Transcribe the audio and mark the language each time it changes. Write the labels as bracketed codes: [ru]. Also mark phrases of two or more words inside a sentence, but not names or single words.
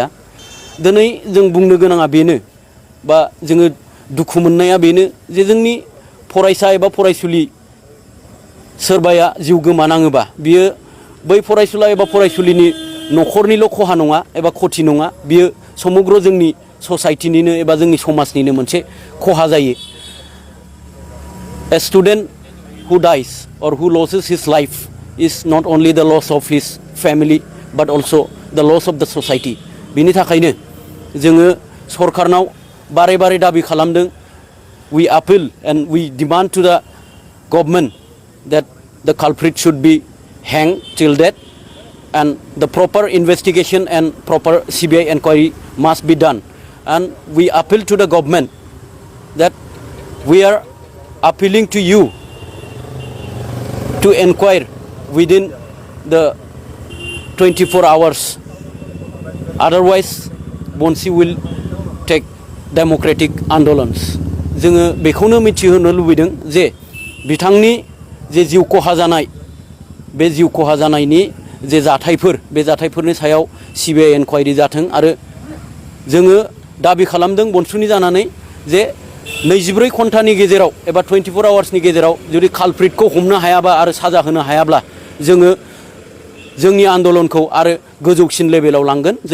[brx] दिनै जों बुंनो गोनाङा बेनो बा जोङो दुखु मोननाया बेनो जे जोंनि फरायसा एबा फरायसुलि सोरबाया जिउ गोमानाङोबा बियो बै फरायसुला एबा फरायसुलिनि न'खरनिल' खहा नङा एबा खथि नङा, बियो समग्र जोंनि ससाइटिनिनो एबा जोंनि समाजनिनो मोनसे खहा जायो। [en] A student who dies or who loses his life is not only the loss of his family but also the loss of the society. [brx] बिनि थाखायनो जोङो सरकारनाव बारे बारे दाबि खालामदों। [en] We appeal and we demand to the government that the culprit should be hanged till death and the proper investigation and proper CBI inquiry must be done. And we appeal to the government that we are appealing to you to inquire within the 24 hours. Otherwise, BONSU will take democratic आन्दोलन्स। [brx] जोङो बेखौनो मिथिहोनो लुबैदों जे बिथांनि जे जिउ खहा जानाय बे जिउ खहा जानायनि जे जाथायफोर बे जाथायफोरनि सायाव CBI एनक्वायरि जाथों आरो जोङो दाबि खालामदों बनसुनि जानानै जे 24 घन्टानि गेजेराव एबा 24 आवार्सनि गेजेराव जुदि कालप्रिटखौ हमनो हायाबा आरो साजा होनो हायाब्ला जोङो जोंनि आन्दोलनखौ आरो गोजौसिन लेभेलाव लांगोन।